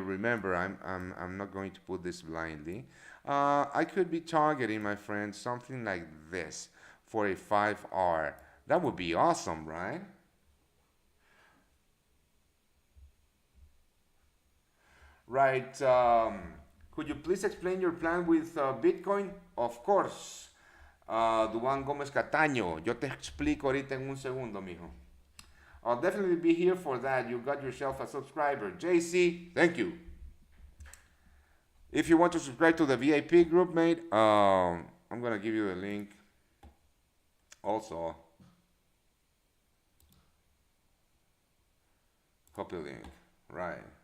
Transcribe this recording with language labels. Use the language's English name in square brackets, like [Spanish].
[English] Remember, I'm not going to put this blindly. I could be targeting, my friend, something like this for a 5R. That would be awesome, right? Right. Could you please explain your plan with Bitcoin? Of course. Duan Gómez Cataño. [Spanish] Yo te explico ahorita en un segundo, mijo. [English] I'll definitely be here for that. You got yourself a subscriber. JC, thank you. If you want to subscribe to the VIP group, mate, I'm going to give you the link. Also, copy link. Right.